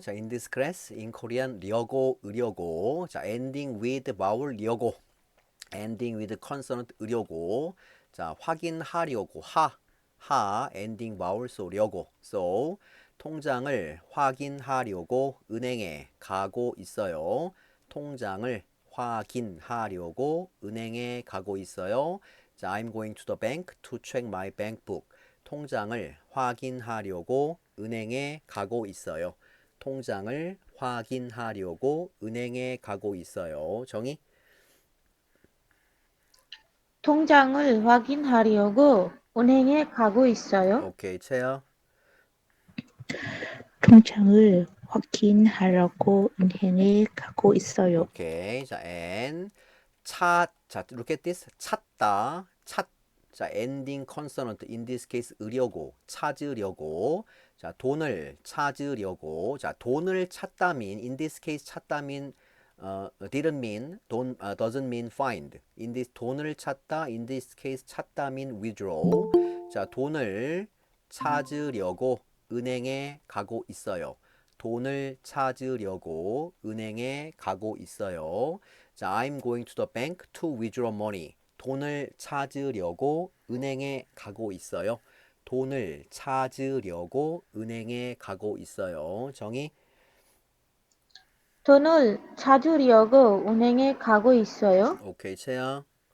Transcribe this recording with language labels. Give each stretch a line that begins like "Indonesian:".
English: 자, in this class, in Korean, 려고, 으려고. 자, ending with vowel, 려고. ending with consonant, 으려고.
Korean: 자, 확인하려고,
English: ending vowel, so,
Korean: 려고.
English: so,
Korean: 통장을 확인하려고 은행에 가고 있어요. 통장을 확인하려고 은행에 가고 있어요.
English: 자, I'm going to the bank to check my bank book.
Korean: 통장을 확인하려고 은행에 가고 있어요. 통장을 확인하려고 은행에 가고 있어요. 정의? 통장을 확인하려고 은행에 가고 있어요. 오케이, 채야. 통장을 확인하려고 은행에 가고 있어요. 오케이.
English: 자, and 자, look at this.
Korean: 찾다.
English: 자, ending consonant in this case 으려고,
Korean: 찾으려고. 자, 돈을 찾으려고.
English: 자,
Korean: 돈을 찾다
English: mean in this case 찾다 mean didn't mean 돈 doesn't mean find. in this
Korean: 돈을 찾다
English: in this case 찾다 mean withdraw.
Korean: 자, 돈을 찾으려고 은행에 가고 있어요. 돈을 찾으려고 은행에 가고 있어요.
English: 자, I'm going to the bank to withdraw money.
Korean: 돈을 찾으려고 은행에 가고 있어요. 돈을 찾으려고 은행에 가고 있어요. 정의? 돈을 찾으려고 은행에 가고 있어요. 오케이, 채야.